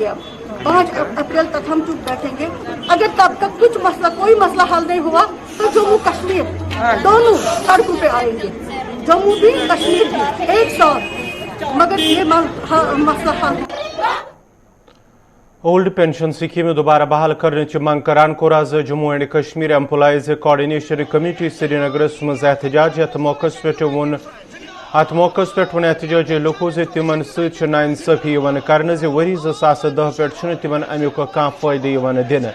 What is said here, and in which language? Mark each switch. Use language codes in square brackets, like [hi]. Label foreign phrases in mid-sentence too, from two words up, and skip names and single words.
[hi] अब 5 अप्रैल तक हम चुप बैठेंगे। अगर तब तक कुछ मसला, कोई मसला हल नहीं हुआ तो जम्मू कश्मीर दोनों सड़कों पे आएंगे, जम्मू भी कश्मीर भी एक साथ, मगर ये मसला हल। [en] old pension scheme [ks] दोबारा बहाल करने मंग करान कोर आज जम्मू एंड कश्मीर एम्प्लॉइज कोऑर्डिनेशन कमेटी श्रीनगरस मज एहतजाज। अत मौके पे एहतजाजी लुको तिमन नाइंसाफी कर वरी 2010 पे तिमन अमुक कह फायदे दिन।